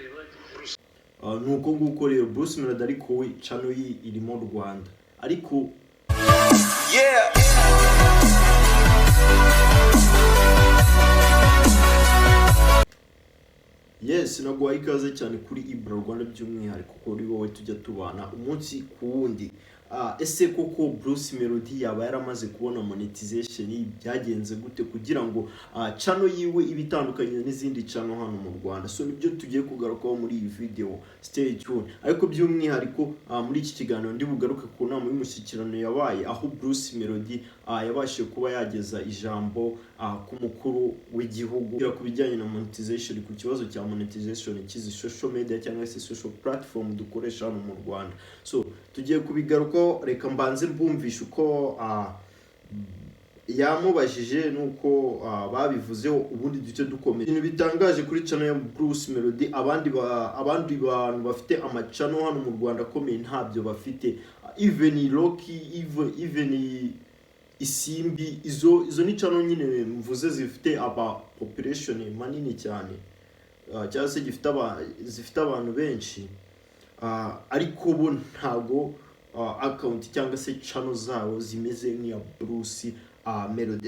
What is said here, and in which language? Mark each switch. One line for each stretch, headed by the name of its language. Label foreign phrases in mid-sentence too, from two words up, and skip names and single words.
Kinyarwanda: nuko nguko rero Bruce Melody ariko we channel irimo Rwanda ariko yes naguha ikaze cyane kuri Ibra Rwanda by'umwihariko kuri wowe tujya tubana umunsi ku wundi. Ese koko Bruce Melody yaba yaramaze kubona monetization byagenze gute kugira ngo channel yiwe ibitandukanye n'izindi channel hano mu Rwanda? So nibyo tugiye kugarukaho muri iyi video,
English: stay tuned.
Kinyarwanda: Ariko by'umwihariko muri iki kiganiro ndi bugaruke ku nama y'umushyikirano yabaye aho Bruce Melody yabashije kuba yageza ijambo ku mukuru w'igihugu ku bijyanye na monetization, ku kibazo cya monetization kizi
English: social media
Kinyarwanda: cyangwa se
English: social platform
Kinyarwanda: dukoresha hano mu Rwanda. So tugiye kubigaruka, reka mbanze mbumvisha uko yamubajije nuko babivuzeho, ubundi duce dukomeye. Ibintu bitangaje kuri channel ya Bruce Melody, abandi bantu bafite amachannel hano mu Rwanda akomeye ntabyo bafite. Even Rocky, even Isimbi, izo ni channel nyine mvuze zifite population manini cyane, cyangwa se zifite abantu benshi, ariko bo ntago account cyangwa se channel zabo zimeze nk'iya Bruce Melody.